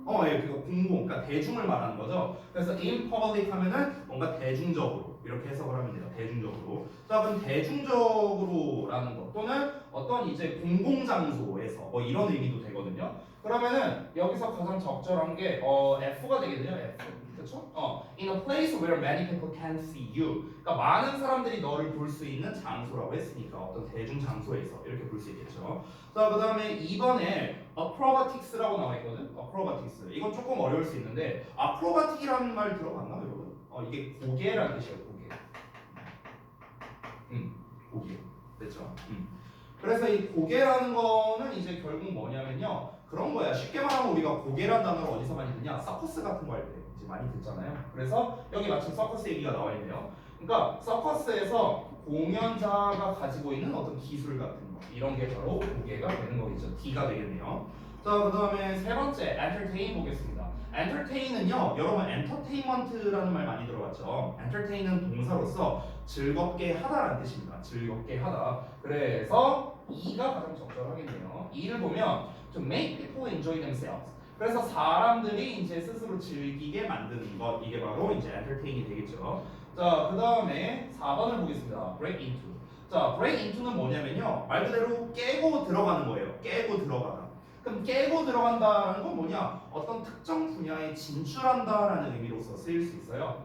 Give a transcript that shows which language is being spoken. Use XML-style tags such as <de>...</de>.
<ko>예, 그거 공공, 그러니까 대중을 말하는 거죠. 그래서</ko> <en>in public</en> <ko>하면은 뭔가 대중적으로 이렇게 해석을 하면 돼요. 대중적으로. 자, 그럼 대중적으로라는 것 또는 어떤 이제 공공장소에서 뭐 이런 의미도 되거든요. 그러면은 여기서 가장 적절한 게 F가 되겠네요. F. 그렇죠?</ko> <en>In a place where many people can see you.</en> <ko>그러니까 많은 사람들이 너를 볼 수 있는 장소라고 했으니까 어떤 대중 장소에서 이렇게 볼 수 있겠죠. 자, 그다음에 2번에 acrobatics라고 나와 있거든.</ko> <en>acrobatics.</en> <ko>이건 조금 어려울 수 있는데 acrobatic이라는 말 들어봤나 여러분? 이게 고개라는 뜻이에요. 고개. 고개. 됐죠? 그래서 이 고개라는 거는 이제 결국 뭐냐면요. 그런 거야. 쉽게 말하면 우리가 고개란 단어를 어디서 많이 듣냐? 서커스 같은 거 할 때 이제 많이 듣잖아요. 그래서 여기 마침 서커스 얘기가 나와 있네요. 그러니까 서커스에서 공연자가 가지고 있는 어떤 기술 같은 거 이런 게 바로 고개가 되는 거겠죠. D가 되겠네요. 자, 그다음에 세 번째 entertain 보겠습니다. entertain은요, 여러분 entertainment라는 말 많이 들어봤죠. entertain은 동사로서 즐겁게 하다라는 뜻입니다. 즐겁게 하다. 그래서 E가 가장 적절하겠네요. E를 보면</ko> <en>to make people enjoy themselves.</en> <ko>그래서 사람들이 이제 스스로 즐기게 만드는 것 이게 바로 이제 entertain이 되겠죠. 자, 그 다음에 4번을 보겠습니다.</ko> <en>break into.</en> <ko>자, break into는 뭐냐면요, 말 그대로 깨고 들어가는 거예요. 깨고 들어가다. 그럼 깨고 들어간다는 건 뭐냐? 어떤 특정 분야에 진출한다라는 의미로서 쓰일 수 있어요.</ko>